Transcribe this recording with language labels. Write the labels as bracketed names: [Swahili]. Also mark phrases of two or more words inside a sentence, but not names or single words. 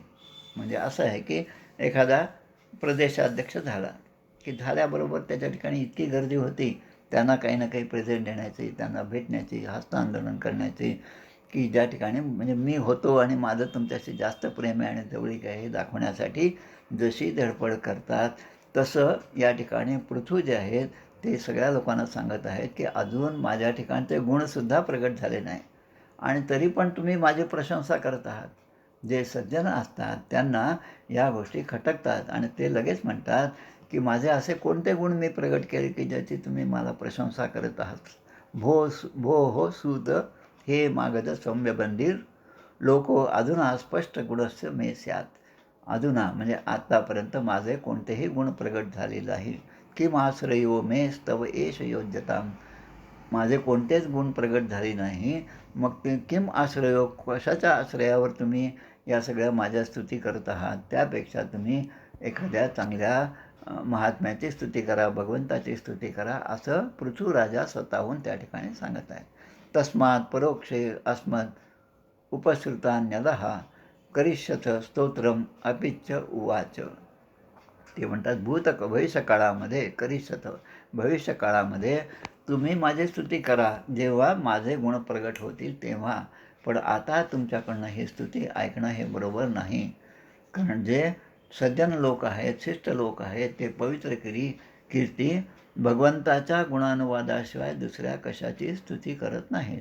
[Marathi] म्हणजे असं आहे की एखादा प्रदेशाध्यक्ष झाला की झाल्याबरोबर त्याच्या ठिकाणी इतकी गर्दी होती त्यांना काही ना काही प्रेझेंट देण्याची, त्यांना भेटण्याची, हस्तांदोलन करण्याची की ज्या ठिकाणी म्हणजे मी होतो आणि माझं तुमच्याशी जास्त प्रेम आहे आणि जवळीक आहे हे दाखवण्यासाठी जशी धडपड करतात तसं या ठिकाणी पृथ्वी जे आहेत ते सगळ्या लोकांना सांगत आहेत की अजून माझ्या ठिकाणचे गुणसुद्धा प्रगट झाले नाही आणि तरी पण तुम्ही माझी प्रशंसा करत आहात. जे सज्जन असतात त्यांना या गोष्टी खटकतात आणि ते लगेच म्हणतात की माझे असे कोणते गुण मी प्रगट केले की ज्याची तुम्ही मला प्रशंसा करत आहात. [Sanskrit] भो हो सूत हे मागध सौम्य बंधीर लोको अधुना स्पष्ट गुणस्य मे स्यात. [Marathi] अधुना म्हणजे आत्तापर्यंत माझे कोणतेही गुण प्रगट झाले नाही. [Sanskrit] किम आश्रयो मे स्तव एष योज्यताम. [Marathi] माझे कोणतेच गुण प्रगट झाले नाही. मग ते [Sanskrit] किम आश्रयो [Marathi] कशाच्या आश्रयावर तुम्ही या सगळ्या माझ्या स्तुती करत आहात. त्यापेक्षा तुम्ही एखाद्या चांगल्या महात्म्याची स्तुती करा, भगवंताची स्तुती करा असं पृथ्वीराजा स्वतःहून त्या ठिकाणी सांगत आहे. [Sanskrit] तस्मात् परोक्षे अस्मत् उपसृतान्यदः करिष्यथ स्तोत्रम अपिच्च उवाच. [Marathi] ते म्हणतात भविष्यकाळामध्ये करिष्यथ भविष्यकाळामध्ये तुम्ही माझी स्तुती करा जेव्हा माझे गुण प्रगट होतील तेव्हा. पण आता तुमच्याकडनं ही स्तुती ऐकणं हे बरोबर नाही. कारण जे सज्जन लोक आहेत, शिष्ट लोक आहेत ते पवित्र कीर्ती भगवंताच्या गुणानुवादाशिवाय दुसऱ्या कशाची स्तुती करत नाहीत.